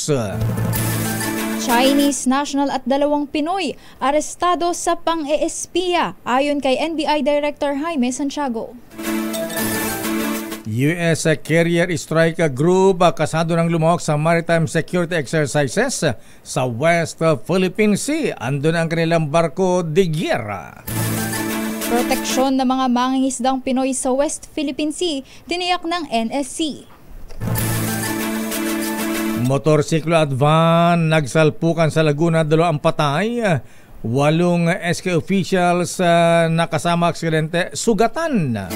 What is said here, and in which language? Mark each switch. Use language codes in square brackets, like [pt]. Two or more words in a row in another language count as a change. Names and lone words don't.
[en] Chinese national [tl] at 2 Pinoy arestado sa pang-eespiya ayon kay NBI Director Jaime Santiago. US Carrier Strike Group kasado ng lumahok sa [en] maritime security exercises [tl] sa West Philippine Sea. Andun ang kanilang [es] barko de guerra. [tl] Proteksyon ng mga mangingisdang Pinoy sa West Philippine Sea, tiniyak ng NSC. Motorsiklo at van nagsalpukan sa Laguna, 2 patay. 8 SK officials nakasama aksidente, sugatan.